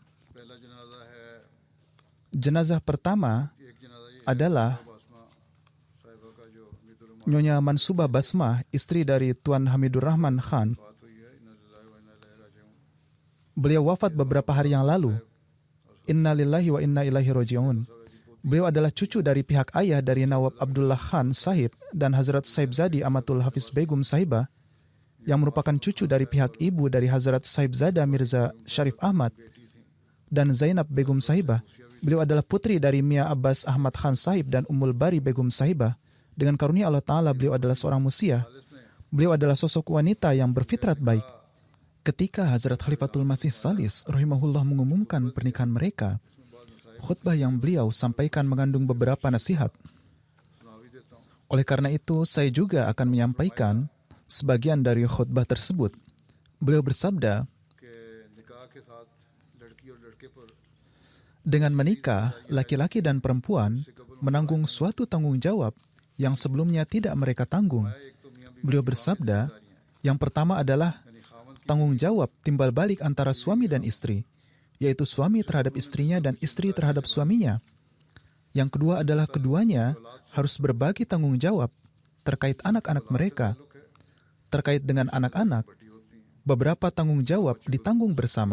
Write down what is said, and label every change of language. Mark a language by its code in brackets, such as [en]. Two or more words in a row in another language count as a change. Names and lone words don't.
[id] Jenazah pertama adalah Nyonya Mansubah Basmah, istri dari Tuan Hamidur Rahman Khan. Beliau wafat beberapa hari yang lalu. [ar] إنا لله وإنا إليه راجعون. [id] Beliau adalah cucu dari pihak ayah dari Nawab Abdullah Khan Sahib dan Hazrat Saibzadi Amatul Hafiz Begum Sahibah, yang merupakan cucu dari pihak ibu dari Hazrat Saibzada Mirza Sharif Ahmad dan Zainab Begum Sahibah. Beliau adalah putri dari Mia Abbas Ahmad Khan Sahib dan Ummul Bari Begum Sahibah. Dengan karunia [ar] الله تعالى, [id] beliau adalah seorang musia. Beliau adalah sosok wanita yang berfitrat baik. Ketika Hazrat Khalifatul Masih Salis rahimahullah mengumumkan pernikahan mereka, khutbah yang beliau sampaikan mengandung beberapa nasihat. Oleh karena itu, saya juga akan menyampaikan sebagian dari khutbah tersebut. Beliau bersabda, [ur] کہ نکاح کے ساتھ لڑکی اور لڑکے پر [id] dengan menikah, laki-laki dan perempuan menanggung suatu tanggung jawab yang sebelumnya tidak mereka tanggung. [ur] ایک تو میاں بیوی [id] Beliau bersabda, yang pertama adalah tanggung jawab timbal balik antara suami dan istri, yaitu suami terhadap istrinya dan istri terhadap suaminya. Yang kedua adalah keduanya harus berbagi tanggung jawab terkait anak-anak mereka. Terkait dengan anak-anak, beberapa tanggung jawab ditanggung bersama.